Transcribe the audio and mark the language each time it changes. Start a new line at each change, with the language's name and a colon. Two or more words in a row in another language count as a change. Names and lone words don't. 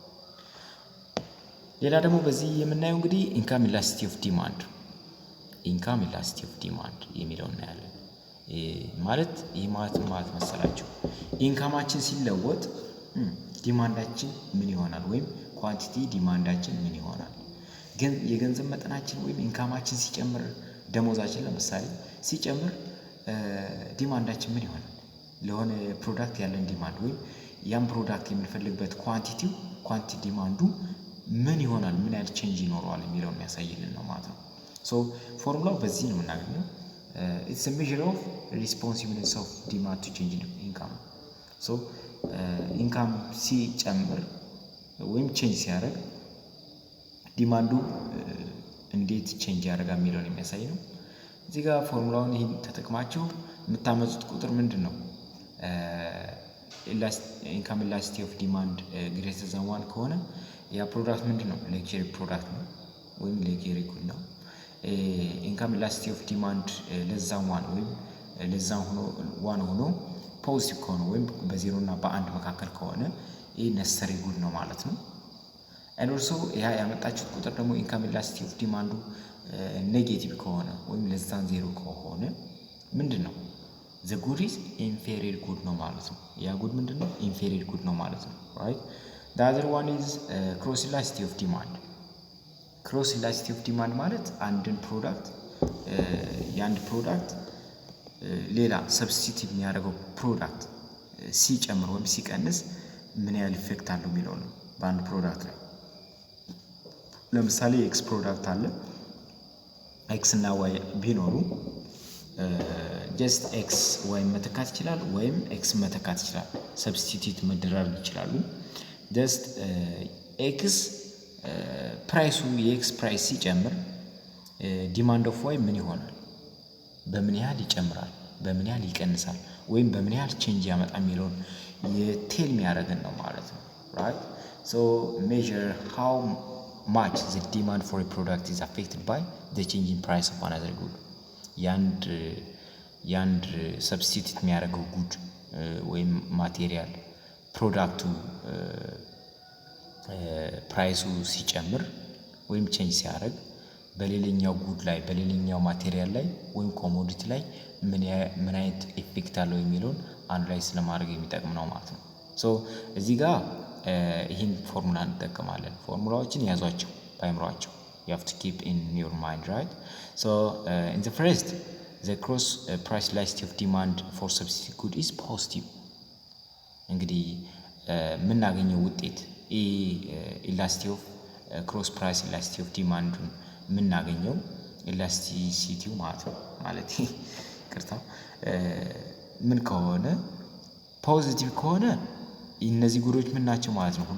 Amharic: ሌላ ደግሞ በዚህ የምናየው እንግዲህ
English: income elasticity of demand
Amharic: የሚለው እናያለን። ማለት ይህ ማለት መሰላችሁ ኢንካማችን ሲለወጥ ዲማንዳችን ምን ይሆናል ወይም ኳንቲቲ ዲማንዳችን ምን ይሆናል። ግን የገንዘብ መጠናችን ወይም ኢንካማችን ሲጨምር ደሞዛችን ለምሳሌ ሲጨምር ዲማንዳችን ምን ይሆናል? ለሆነ ፕሮዳክት ያለን ዲማንድ ወይም ያን ፕሮዳክት የምንፈልግበት ኳንቲቲ ዲማንዱ ምን ይሆናል? ምን ያህል ቼንጅ ይኖረዋል የሚለውን የሚያሳይልን ነው ማለት ነው። ሶ ፎርሙላው በዚህ ነው የምናገኘው።
English: It's a measure of responsiveness of demand to change in income
Amharic: ሶ ኢንካም ሲጨምር ወይም ቼንጅ ሲያደርግ ዲማንዱ እንዴት ቼንጅ ያደርጋል የሚለውን የሚያሳይ ነው። እዚህ ጋር ፎርሙላውን ይሄን ተጠቅማችሁ የምታመጡት ቁጥር ምንድን ነው?
English: income elasticity of demand greater than 1
Amharic: ከሆነ ያ ፕሮዳክት ምንድን ነው?
English: luxury product
Amharic: ነው ወይም
English: luxury good
Amharic: ነው።
English: income elasticity of demand less than 1
Amharic: ወይም ለዛን ሆኖ ፖዚቲቭ ከሆነ ወይም በዜሮ እና በአንድ መካከል ከሆነ ይህ
English: necessary good
Amharic: ነው ማለት ነው።
English: and also
Amharic: ያ ያመጣችሁት ቁጥር ደግሞ
English: income elasticity of demand
Amharic: ኔጌቲቭ ከሆነ ወይም
English: less than zero
Amharic: ከሆነ ምንድን ነው?
English: the good is inferior good
Amharic: ነው ማለት ነው። ያ ጉድ ምንድን ነው?
English: inferior good
Amharic: ነው ማለት ነው።
English: right the other one is cross elasticity of demand
Amharic: cross elasticity of demand ማለት አንድን ፕሮዳክት የአንድ ፕሮዳክት ሌላ ሰብስቲቲዩት የሚያደርገው ፕሮዳክት ሲጨምር ወይም ሲቀንስ ምን ያህል ኢፌክት አለው የሚለው ነው በአንድ ፕሮዳክት ላይ። ለምሳሌ ኤክስ ፕሮዳክት አለ። ኤክስ እና ዋይ ቢኖሩ
English: just X
Amharic: ዋይ መተካት ይችላል ወይም ኤክስ መተካት ይችላል። ሰብስቲቲዩት መደራረግ ይችላሉ።
English: just X
Amharic: ፕራይሱ የኤክስ ፕራይስ ሲጨምር
English: demand of Y
Amharic: ምን ይሆናል? በምን ያህል ይጨምራል? በምን ያህል ይቀንሳል? ወይም በምን ያህል ቼንጅ ያመጣ የሚለውን የቴል የሚያደርገን ነው ማለት ነው።
English: right so measure how much the demand for a product is affected by the change in price of another good
Amharic: ያንድ ሰብስቲቲዩት የሚያደርገው ጉድ ወይም ማቴሪያል ፕሮዳክቱ ፕራይሱ ሲጨምር ወይም ቼንጅ ሲያደርግ በሌላኛው ጉድ ላይ በሌላኛው ማቴሪያል ላይ ወይም ኮሞዲቲ ላይ ምን አይነት ኢፌክት አለው የሚለውን አናላይዝ ለማድረግ የሚጠቅም ነው ማለት ነው። ሶ እዚህ ጋር ይህን ፎርሙላ እንጠቀማለን። ፎርሙላዎችን ያዟቸው በአይምሯቸው
English: you have to keep in your mind, right? So in the first the cross price elasticity of demand for substitute good is positive
Amharic: እንግዲህ የምናገኘው ውጤት
English: elasticity of cross price elasticity of demand
Amharic: የምናገኘው ኢላስቲሲቲው ማለት ነው ማለት ይቅርታ ምን ከሆነ ፖዚቲቭ ከሆነ እነዚህ ጉዶች ምን ናቸው ማለት ነው?